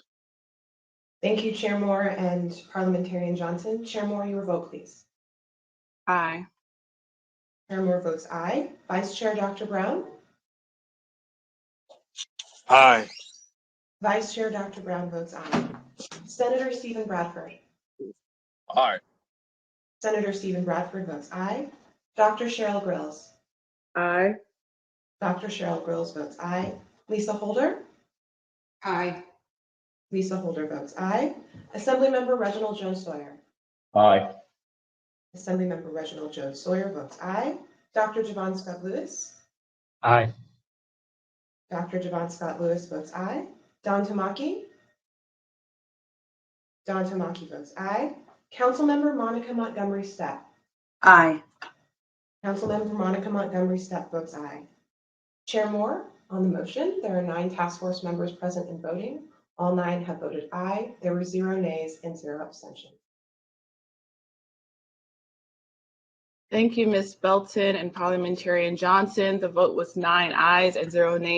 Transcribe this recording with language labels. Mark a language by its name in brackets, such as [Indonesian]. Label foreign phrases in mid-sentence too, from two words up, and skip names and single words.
[English] Thank you, Chair Moore and Parliamentarian Johnson. Chair Moore, your vote, please. Aye. Chair Moore votes aye. Vice Chair Dr. Brown? Aye. Vice Chair Dr. Brown votes aye. Senator Stephen Bradford? Aye. Senator Stephen Bradford votes aye. Dr. Cheryl Grills? Aye. Dr. Cheryl Grills votes aye. Lisa Holder? Aye. Lisa Holder votes aye. Assemblymember Reginald Jones Sawyer? Aye. Assemblymember Reginald Jones Sawyer votes aye. Dr. Javon Scott Lewis? Aye. Dr. Javon Scott Lewis votes aye. Don Tamaki? Don Tamaki votes aye. Councilmember Monica Montgomery Stepp? Aye. Councilmember Monica Montgomery Stepp votes aye. Chair Moore, on the motion, there are 9 task force members present and voting. All 9 have voted aye. There were 0 nays and 0 abstentions. Thank you, Ms. Belton and Parliamentarian Johnson. The vote was 9 ayes and 0 nays.